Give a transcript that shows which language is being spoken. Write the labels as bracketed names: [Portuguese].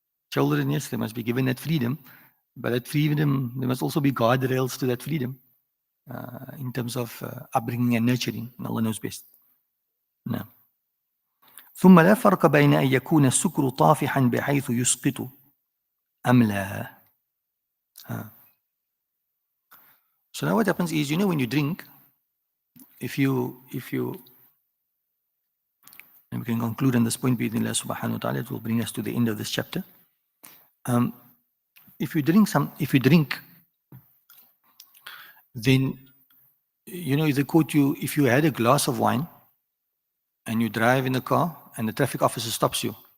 [English] Children, yes, they must be given that freedom, but that freedom, there must also be guardrails to that freedom in terms of upbringing and nurturing, and Allah knows best. No. [Arabic] ثم لا فرق بين أن يكون السكر طافحا بحيث يسقط أم لا. [English] So now what happens is, when you drink, if you and we can conclude on this point, [Arabic] bi'idhnillah subhanahu wa ta'ala, [English] it will bring us to the end of this chapter. If you drink, then, if they quote you, if you had a glass of wine and you drive in the car and the traffic officer stops you.